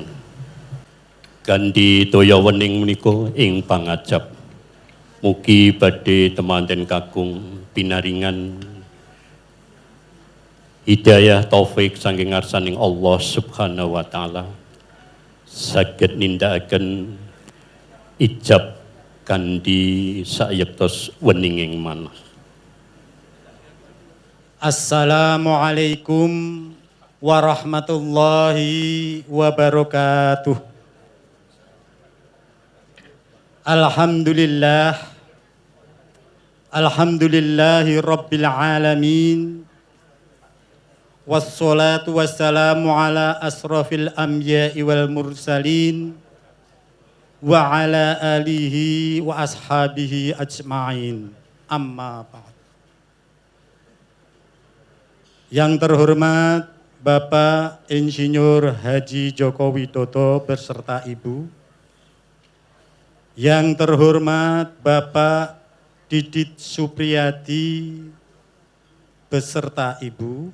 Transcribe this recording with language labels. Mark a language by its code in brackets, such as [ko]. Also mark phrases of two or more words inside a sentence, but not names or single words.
[jv] Kanthi toya wening menika ing pangajap mugi badhe temanten kakung pinaringan hidayah taufik saking ngarsaning Allah [ar] سبحانه وتعالى [jv] saged nindakaken ijab kanthi sayektos weninging manah. [ar] السلام عليكم ورحمة الله وبركاته. الحمد لله رب العالمين. والصلاة والسلام على أشرف الأنبياء والمرسلين وعلى آله وأصحابه أجمعين. أما بعد. [id] Yang terhormat Bapak Insinyur Haji Joko Widodo beserta Ibu. Yang terhormat Bapak Didit Supriyadi beserta Ibu.